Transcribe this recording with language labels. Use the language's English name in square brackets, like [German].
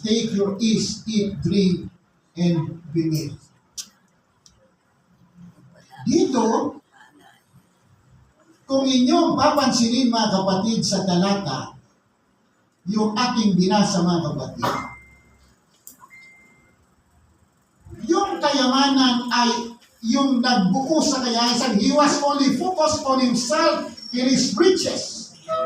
[English] Take your ease, eat, drink, and be merry. [Filipino] Dito, kung inyong papansinin, mga kapatid, sa talata, yung ating binasa, mga kapatid, yung kayamanan ay yung nagbuo sa kayahan. [English] He was only focused on himself in his riches.